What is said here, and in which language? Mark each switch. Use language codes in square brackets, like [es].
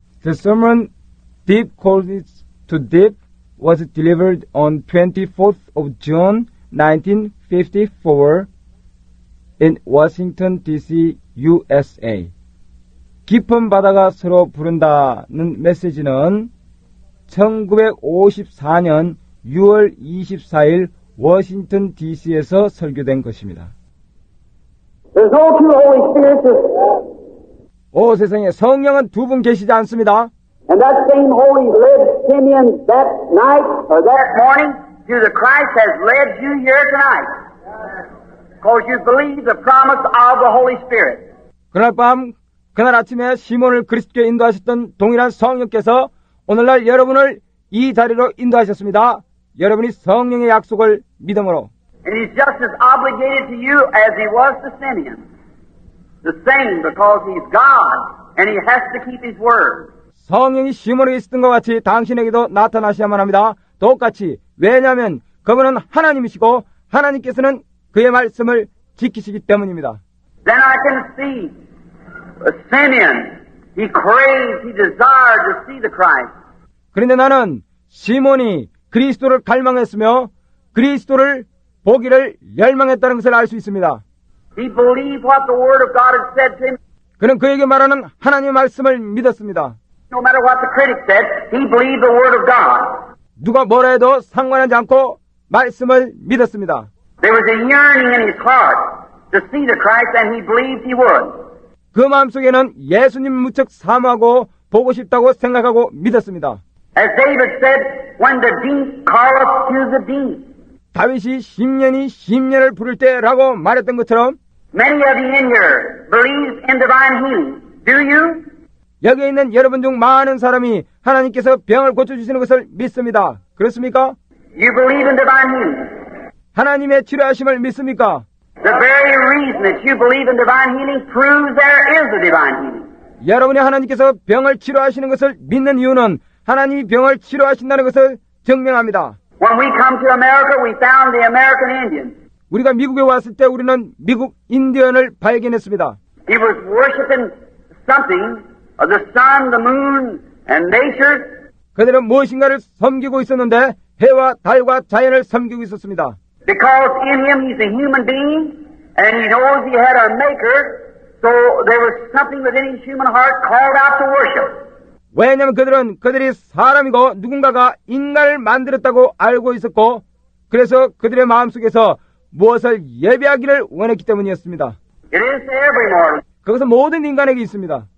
[en] The sermon, Deep Calls to Deep, was delivered on 24th of June 1954 in Washington, D.C., USA. [ko] 깊은 바다가 서로 부른다는 메시지는 1954년 6월 24일 워싱턴 DC에서 설교된 것입니다. [en] There's no two Holy Spirits, [ko] 오 세상에 성령은 두 분 계시지 않습니다. [en] and that same Holy led Simeon that night or that morning to the Christ has led you here tonight, because you believe the promise of the Holy Spirit. [ko] 그날 밤, 그날 아침에 시몬을 그리스도께 인도하셨던 동일한 성령께서 오늘날 여러분을 이 자리로 인도하셨습니다. 여러분이 성령의 약속을 믿음으로. [en] And He's just as obligated to you as He was to Simeon. The same, because He's God, and He has to keep His word. [ko] 성령이 시몬에게 있었던 것 같이 당신에게도 나타나셔야만 합니다. 똑같이. 왜냐하면 그분은 하나님이시고 하나님께서는 그의 말씀을 지키시기 때문입니다. [en] Then I can see Simeon. He craved, he desired to see the Christ. [ko] 그런데 나는 시몬이 그리스도를 갈망했으며 그리스도를 보기를 열망했다는 것을 알 수 있습니다. [en] He believed what the Word of God had said to him. [ko] 그는 그에게 말하는 하나님의 말씀을 믿었습니다. [en] No matter what the critics said, he believed the Word of God. [ko] 누가 뭐라 해도 상관하지 않고 말씀을 믿었습니다. [en] There was a yearning in his heart to see the Christ, and he believed he would. [ko] 그 마음속에는 예수님 무척 사모하고 보고 싶다고 생각하고 믿었습니다. [en] As David said, when the deep calleth to the deep. [ko] 다윗이 심년이 심년을 부를 때라고 말했던 것처럼 [en] Many of you in here believes in divine healing. Do you? [ko] 여기에 있는 여러분 중 많은 사람이 하나님께서 병을 고쳐주시는 것을 믿습니다. 그렇습니까? [en] You believe in divine healing. [ko] 하나님의 치료하심을 믿습니까? [en] The very reason that you believe in divine healing proves there is a divine healing. [ko] 여러분이 하나님께서 병을 치료하시는 것을 믿는 이유는 하나님이 병을 치료하신다는 것을 증명합니다. [en] When we come to America, we found the American Indian. [ko] 우리가 미국에 왔을 때 우리는 미국 인디언을 발견했습니다. [en] He was worshiping something of the sun, the moon, and nature. [ko] 그들은 무엇인가를 섬기고 있었는데 해와 달과 자연을 섬기고 있었습니다. [en] Because in him he's a human being, and he knows he had a maker, so there was something within his human heart called out to worship. [ko] 왜냐하면 그들이 사람이고 누군가가 인간을 만들었다고 알고 있었고 그래서 그들의 마음속에서 무엇을 예배하기를 원했기 때문이었습니다. [en] It is to every mortal. [ko] 그것은 모든 인간에게 있습니다.